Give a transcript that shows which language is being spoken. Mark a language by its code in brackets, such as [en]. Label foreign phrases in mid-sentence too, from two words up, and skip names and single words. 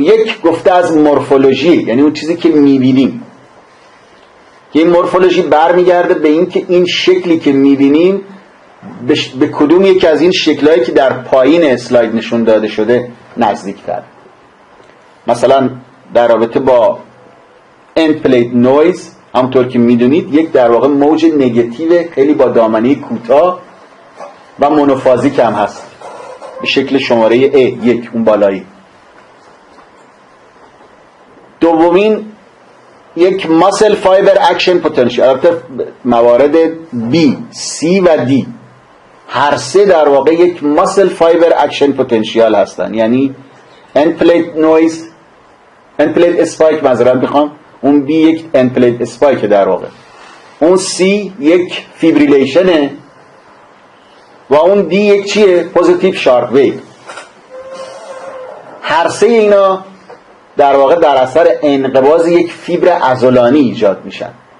[fa] یک، گفته از مورفولوژی، یعنی اون چیزی که میبینیم، که این مورفولوژی برمیگرده به این که این شکلی که میبینیم به کدوم یکی از این شکلهایی که در پایین اسلاید نشون داده شده نزدیک‌تر. مثلا در رابطه با [en] end plate noise، [fa] همونطور که میدونید یک در واقع موج نگاتیو خیلی با دامنه کوتاه و مونوفازیک هم هست به شکل شماره A1، اون بالایی. دومین یک [en] muscle fiber action potential، [fa] البته موارد B، C و D هر سه در واقع یک [en] muscle fiber action potential [fa] هستن. یعنی [en] end plate noise، end plate spike [fa] معذرت میخوام، اون B یک [en] end plate spike [fa] در واقع، اون C یک فیبریلیشنه و اون D یک چیه؟ [en] positive sharp wave. [fa] هر سه اینا در واقع در اثر انقباض یک فیبر عضلانی ایجاد میشن.